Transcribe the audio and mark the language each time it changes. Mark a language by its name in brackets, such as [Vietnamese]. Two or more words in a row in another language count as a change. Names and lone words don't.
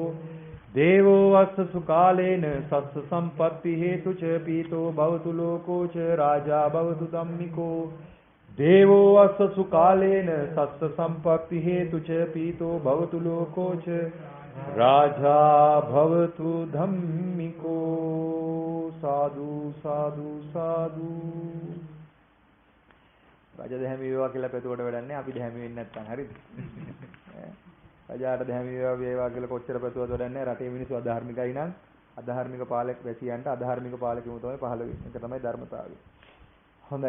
[Pali] දේවෝ වස්සසු කාලේන සස්ස සම්පත්ති හේතු ච පීතෝ භවතු ලෝකෝ ච රාජා භවතු ධම්මිකෝ. දේවෝ වස්සසු කාලේන සස්ස සම්පත්ති හේතු ච පීතෝ භවතු ලෝකෝ ච රාජා භවතු ධම්මිකෝ. සාදු සාදු සාදු. [Sinhala] රජ දැහැමි වේවා කියලා පැතුවට වැඩක් නැහැ. අපි දැහැමි වෙන්නේ නැත්නම් හරිද? රජාට දැහැමි වේවා කියලා කොච්චර පැතුවද වැඩක් නැහැ. රටේ මිනිස්සු අධාර්මිකයි නම් අධාර්මික පාලක වැසියන්ට අධාර්මික පාලකෙමු තමයි පහළ වෙන්නේ. ඒක තමයි ධර්මතාවය. හොඳයි.